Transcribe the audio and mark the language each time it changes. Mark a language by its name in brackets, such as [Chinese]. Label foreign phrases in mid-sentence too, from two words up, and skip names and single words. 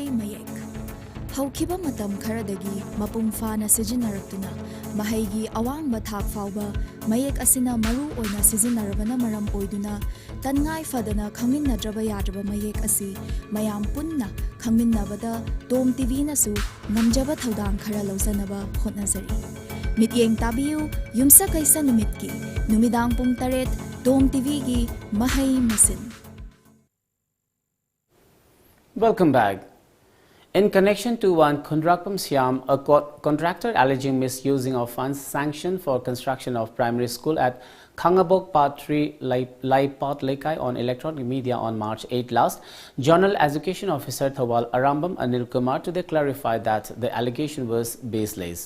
[Manipuri] mayek haukiba matam kharadagi mapung fana sijinaraktuna mahaygi awangba thak fawba mayek asina maru oina sizinarabana maram oiduna tangai fadana khangminnadraba yadraba mayek asi mayam punna khangminnabada Tom TV nasu ngamjaba thaudang khara lawsanaba hotnazari mityeng tabiu yumsa kaisa numitki numidang pung 8 Tom TV gi mahay masin. [English] Welcome back. In connection to one Khundrakpam Siam, a contractor alleging misusing of funds sanctioned for construction of primary school at Khangabok Part 3 Laipat Lekai on electronic media on March 8 last, Journal Education Officer Thawal Arambam Anil Kumar today clarified that the allegation was baseless.